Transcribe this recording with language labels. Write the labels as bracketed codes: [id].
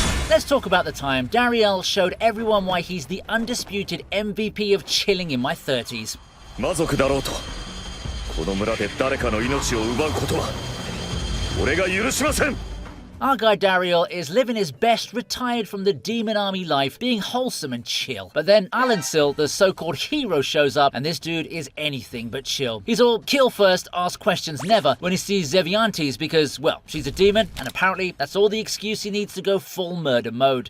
[en] Let's talk about the time Dariel showed everyone why he's the undisputed MVP of chilling in my 30s. [ja] 魔族だろうと、この村で誰かの命を奪うことは俺が許しません。 [en] Our guy Dariel is living his best retired from the demon army life, being wholesome and chill. But then Alansil, the so-called hero, shows up, and this dude is anything but chill. He's all kill first, ask questions never when he sees Zeviantes because, well, she's a demon, and apparently that's all the excuse he needs to go full murder mode.